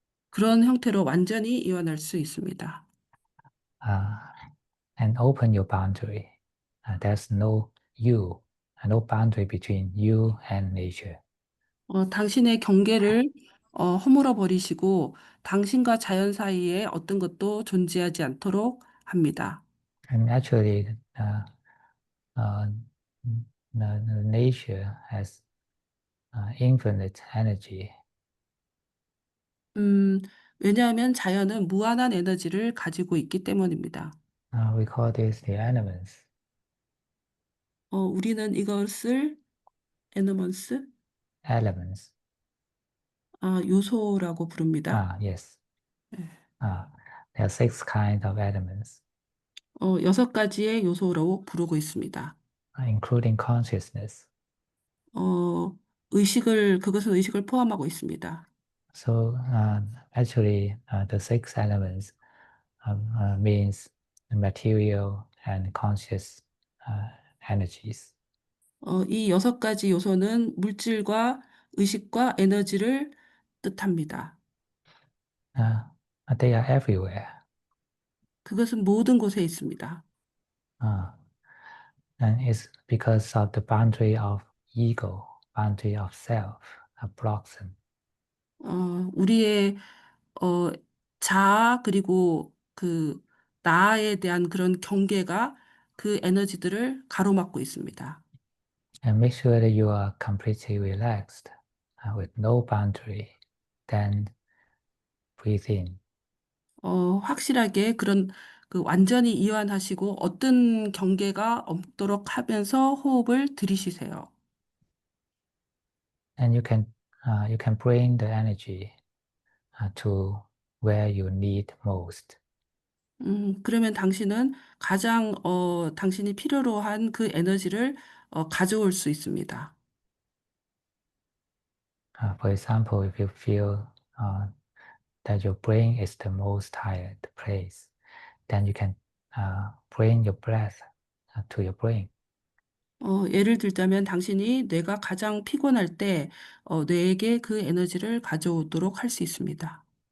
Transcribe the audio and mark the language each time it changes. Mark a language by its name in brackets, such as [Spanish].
[Korean] 그런 형태로 완전히 이완할 수 있습니다. [English] And open your boundary. There's no boundary between you and nature. [Korean] 당신의 경계를 허물어 버리시고 당신과 자연 사이에 어떤 것도 존재하지 않도록 합니다. [English] And actually, the nature has infinite energy. [Korean] 왜냐하면 자연은 무한한 에너지를 가지고 있기 때문입니다. [English] We call this the elements. [Korean] 우리는 이것을 에너먼스, [English] Elements. [Korean] 요소라고 부릅니다. [English] Yes. [Korean] 네. [English] There are 6 kinds of elements, [Korean] 6가지의 요소로 부르고 있습니다. [English] including consciousness. [Korean] 그것은 의식을 포함하고 있습니다. [English] So actually, the 6 elements means material and conscious energies. [Korean] 이 6가지 요소는 물질과 의식과 에너지를 뜻합니다. [English] They are everywhere. [Korean] 그것은 모든 곳에 있습니다. [English] And it's because of the boundary of ego, boundary of self, blocks them. [Korean] 우리의 자아 그리고 그 나에 대한 그런 경계가 그 에너지들을 가로막고 있습니다. [English] And make sure that you are completely relaxed with no boundary. Then breathe in. [Korean] 확실하게 그런 그 완전히 이완하시고 어떤 경계가 없도록 하면서 호흡을 들이쉬세요. [English] And you can bring the energy to where you need most. [Korean] 그러면 당신은 가장 당신이 필요로 한 그 에너지를 가져올 수 있습니다. [English] For example, if you feel that your brain is the most tired place, then you can bring your breath to your brain. [Korean] 예를 들자면 당신이 뇌가 가장 피곤할 때 뇌에게 그 에너지를 가져오도록 할 수 있습니다.